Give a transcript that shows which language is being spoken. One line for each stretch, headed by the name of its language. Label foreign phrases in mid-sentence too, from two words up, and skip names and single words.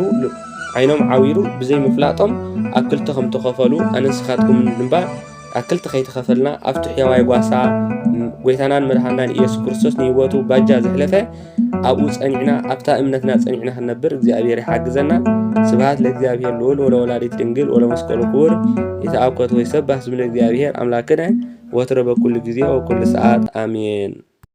Tigrinya: ዓይኖም ዓዊሩ ብዘይ ምፍላጦም ኣብ ክልተ ከም ተኸፈሉ ኣነ ንስኻትኩም ድማ ኣብ ክልተ ከይተኸፈልና ኣብቲ ሕያዋይ ጓሳ ጎይታናን መድሓናን ኢየሱስ ክርስቶስ ንህይወቱ ባጃ ዘሕለፈ ኣብኡ ጸኒዕና ኣብታ እምነትና ጸኒዕና ክንነብር እግዚአብሔር ይሓግዘና።
Geez: ስብሐት ለእግዚአብሔር ልዑል ወለወላዲት ድንግል ወለመስቀሉ ክቡር የተአኮት ወይ ሰባህ ስም ለእግዚአብሔር አምላክነ ወትረ በኩል ጊዜ ወኩል ሰዓት አሜን።